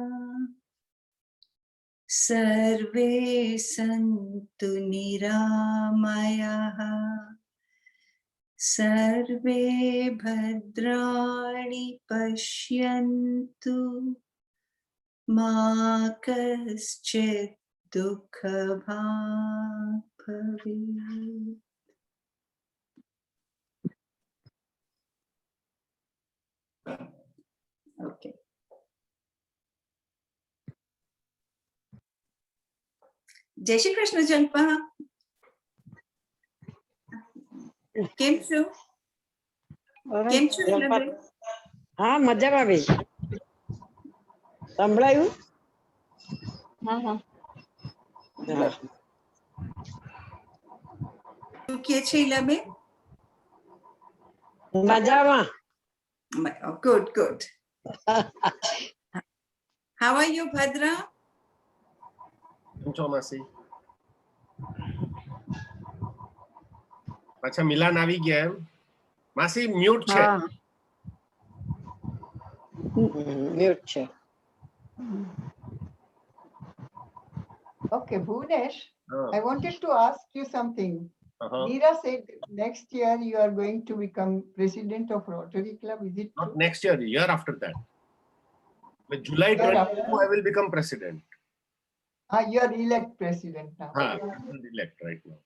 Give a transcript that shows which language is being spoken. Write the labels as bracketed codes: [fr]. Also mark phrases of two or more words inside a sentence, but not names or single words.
[sa] सर्वे सन्तु निरामयाः, सर्वे भद्राणि पश्यन्तु, मा कश्चित् दुःख भाग् भवेत्. [en] Okay. [hi] जय श्री कृष्ण Jalpa. [gu] કેમ છો? કેમ છો હિનાબેન? હા મજામાં બેન. સંભળાયું? હા હા. હા. શું કહે છે હિનાબેન? મજામાં. [en] Good, good. How are you, Bhadra? [gu] કેમ છો માસી? અચ્છા મિલાન આવી ગયા એમ? માસી મ્યુટ છે. હા. મ્યુટ છે. [en] Okay, Bhunesh, [gu] હા. [en] I wanted to ask you something. Uh-huh. Neera said next year you are going to become president of Rotary Club. Is it Not true? next year, year after that. By July Year 22, after. I will become president. You are elect president now. I'm elect right now.